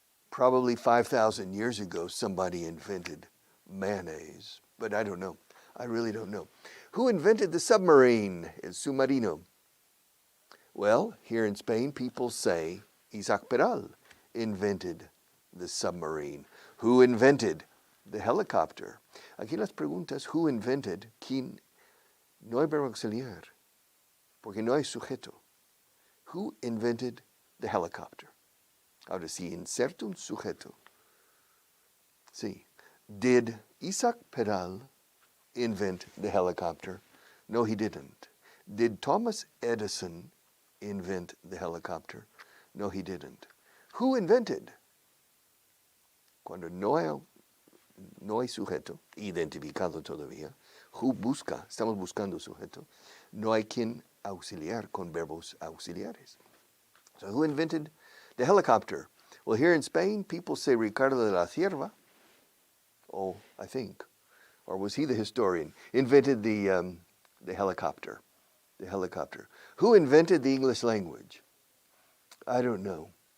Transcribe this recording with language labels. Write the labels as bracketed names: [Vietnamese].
[English] Probably 5,000 years ago, somebody invented mayonnaise, but I don't know. I really don't know. Who invented the submarine? [Spanish] El submarino. [English] Well, here in Spain, people say Isaac Peral invented the submarine. Who invented the helicopter? [Spanish] Aquí las preguntas, [English] who invented, [Spanish] quién, no hay verbo auxiliar, porque no hay sujeto. [English] Who invented the helicopter? [Spanish] Ahora sí, inserto un sujeto. Sí. [English] Did Isaac Peral invent the helicopter? No, he didn't. Did Thomas Edison invent the helicopter? No, he didn't. Who invented? [Spanish] Cuando no hay sujeto identificado todavía, who busca, estamos buscando sujeto, no hay quien auxiliar con verbos auxiliares. [English] So who invented the helicopter? Well, here in Spain, people say Ricardo de la Cierva, I think, or was he the historian, invented the helicopter. The helicopter. Who invented the English language? I don't know.